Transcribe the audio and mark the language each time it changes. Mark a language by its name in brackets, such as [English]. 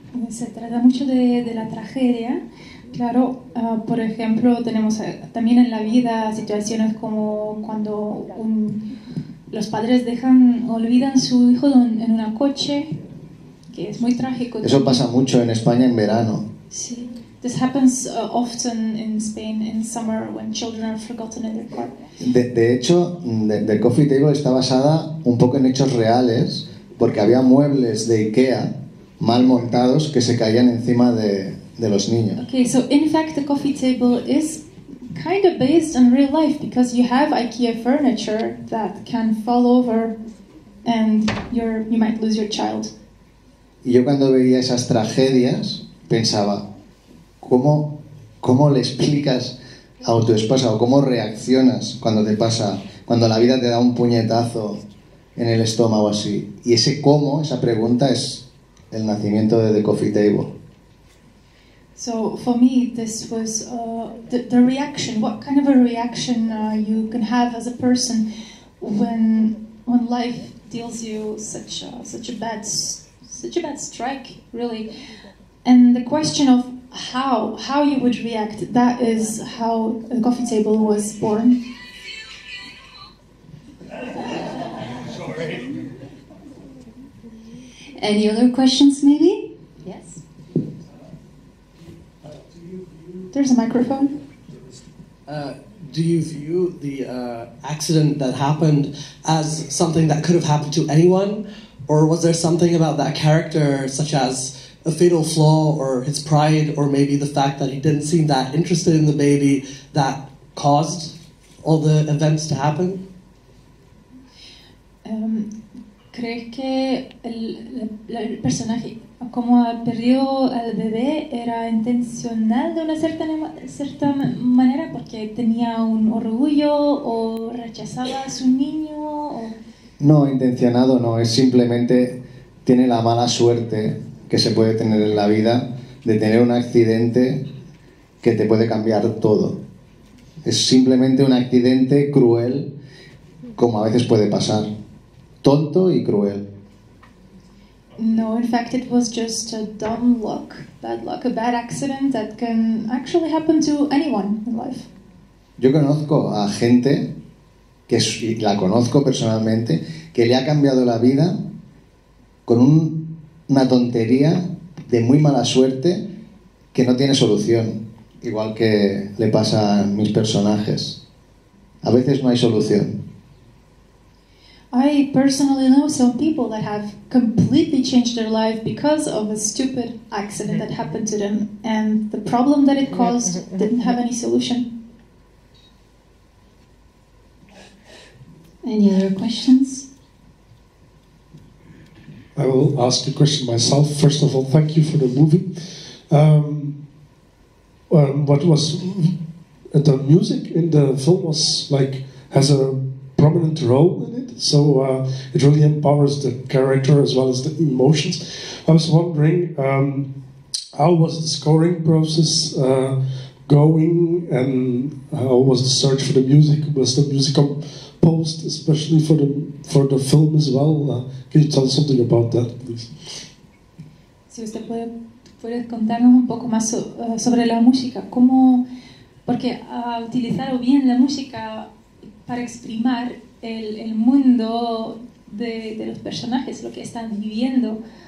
[Spanish] Se trata mucho de la tragedia. Claro, por ejemplo, tenemos también en la vida situaciones como cuando los padres olvidan su hijo en un coche, que es muy trágico. Eso pasa mucho en España en verano. Sí. [English] This happens often in Spain in summer when children are forgotten in their car. [Spanish] De hecho, The Coffee Table está basada un poco en hechos reales, porque había muebles de IKEA mal montados que se caían encima de los niños. [English] Okay, so in fact the coffee table is kind of based on real life because you have IKEA furniture that can fall over and you might lose your child. [Spanish] Y yo cuando veía esas tragedias pensaba, ¿cómo le explicas a tu esposa o cómo reaccionas cuando la vida te da un puñetazo en el estómago así? Y ese cómo, esa pregunta es el nacimiento de The Coffee Table. [English] So for me, this was the reaction. What kind of a reaction you can have as a person when life deals you such a bad strike, really, and the question of how you would react. That is how The Coffee Table was born. Sorry. Any other questions, maybe? Yes. There's a microphone. Do you view the accident that happened as something that could have happened to anyone? Or was there something about that character, such as a fatal flaw or his pride, or maybe the fact that he didn't seem that interested in the baby, that caused all the events to happen? [Spanish] ¿Crees que el personaje, como perdió al bebé, era intencional de una cierta manera porque tenía un orgullo o rechazaba a su niño? O... No, intencionado no, es simplemente tiene la mala suerte que se puede tener en la vida de tener un accidente que te puede cambiar todo. Es simplemente un accidente cruel, como a veces puede pasar. Tonto y cruel. [English] No, in fact it was just a dumb luck, a bad accident that can actually happen to anyone in life. [Spanish] Yo conozco a gente, y la conozco personalmente, que le ha cambiado la vida con una tontería de muy mala suerte que no tiene solución, igual que le pasa a mis personajes. A veces no hay solución. [English] I personally know some people that have completely changed their life because of a stupid accident that happened to them, and the problem that it caused didn't have any solution. Any other questions? I will ask a question myself. First of all, thank you for the movie. What was the music in the film has a prominent role in it, so it really empowers the character as well as the emotions. I was wondering, how was the scoring process going, and how was the search for the music? Was the music composed especially for the film as well? Can you tell us something about that, please? [Spanish] Si usted puede contarnos un poco más sobre la música, ¿cómo porque ha utilizado bien la música para exprimir el mundo de los personajes, lo que están viviendo.